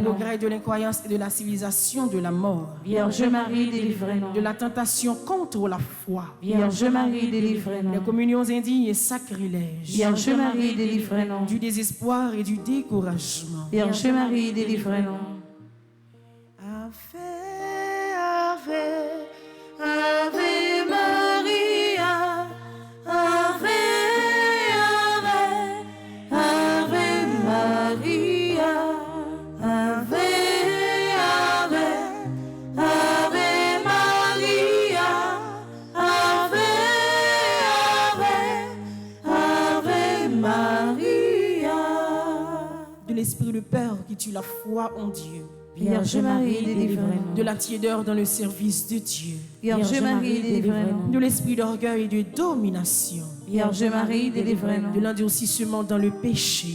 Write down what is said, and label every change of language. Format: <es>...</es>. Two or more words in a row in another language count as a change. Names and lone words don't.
<fr>progrès de l'incroyance et de la civilisation de la mort, Vierge Marie, délivrez-nous. de la tentation contre la foi, Vierge Marie, des délivrez-nous. communions indignes et sacrilèges, Vierge Marie, délivrez-nous. du désespoir et du découragement. Vierge Marie, délivrez-nous.</fr> <la>Ave, Ave, Ave Maria, Ave, Ave, Ave Maria, Ave, Ave, Ave Maria, Ave, Ave, Ave Maria.</la> <fr>de l'esprit de peur qui tue la foi en Dieu, Vierge Marie, délivrez-nous. de la tiédeur dans le service de Dieu, Vierge Marie, délivrez-nous. de l'esprit d'orgueil et de domination, Vierge Marie, de délivrez-nous. l'endurcissement dans le péché,</fr>